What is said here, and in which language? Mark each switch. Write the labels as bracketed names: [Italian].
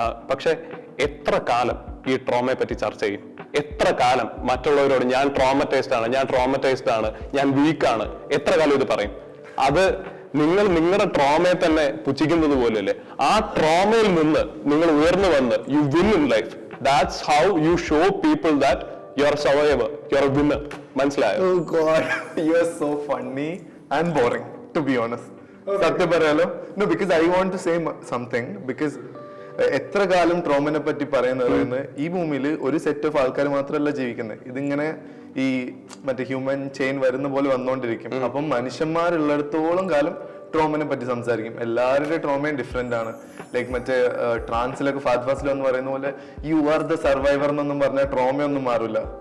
[Malayalam] പക്ഷെ എത്ര കാലം ഈ ട്രോമയെ പറ്റി ചർച്ച ചെയ്യും? എത്ര കാലം മറ്റുള്ളവരോട് ഞാൻ ട്രോമറ്റൈസ്ഡ് ആണ്, ഞാൻ വീക്കാണ്, എത്ര കാലം ഇത് പറയും? അത് നിങ്ങൾ നിങ്ങളുടെ ട്രോമയെ തന്നെ പുച്ഛിക്കുന്നത് പോലെയല്ലേ? ആ ട്രോമയിൽ നിന്ന് നിങ്ങൾ ഉയർന്നു വന്ന് U win in life. [English] That's how you show people that you are survivor, you are a winner. [Malayalam] മനസ്സിലായോ? [English] Oh God, you are so funny and boring, to be honest. സത്യം പറയാലോ. No, because I want to say something. [Malayalam] Because എത്ര കാലം ട്രോമനെ പറ്റി പറയുന്നത് ഈ ഭൂമിയിൽ ഒരു സെറ്റ് ഓഫ് ആൾക്കാർ മാത്രമല്ല ജീവിക്കുന്നത്. ഇതിങ്ങനെ ഈ മറ്റേ ഹ്യൂമൻ ചെയിൻ വരുന്ന പോലെ വന്നുകൊണ്ടിരിക്കും. അപ്പം മനുഷ്യന്മാരുള്ളിടത്തോളം കാലം ട്രോമനെ പറ്റി സംസാരിക്കും. എല്ലാവരുടെ ട്രോമയും ഡിഫറെന്റ് ആണ്. ലൈക്ക് മറ്റേ ട്രാൻസിലൊക്കെ ഫാസ്റ്റ് എന്ന് പറയുന്ന പോലെ യു ആർ ദ സർവൈവർ എന്നൊന്നും പറഞ്ഞാൽ ട്രോമയൊന്നും മാറില്ല.